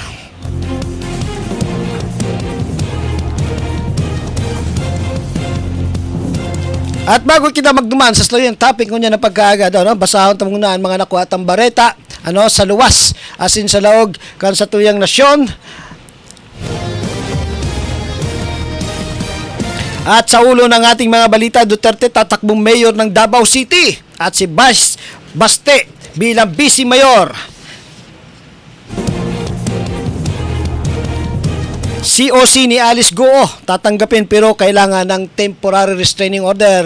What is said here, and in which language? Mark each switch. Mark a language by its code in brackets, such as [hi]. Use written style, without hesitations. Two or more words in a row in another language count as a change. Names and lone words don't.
[bik] At bago kita magduman sa slow yung topic kunya na pagkaaga basahon ta muna ang mga nakuha atang bareta sa luwas asin sa laog kan sa tuyang nasyon. [tl] At sa ulo ng ating mga balita, Duterte tatakbong mayor ng Davao City at si Baste bilang vice mayor. COC ni Alice Goo tatanggapin pero kailangan ng [en] temporary restraining order.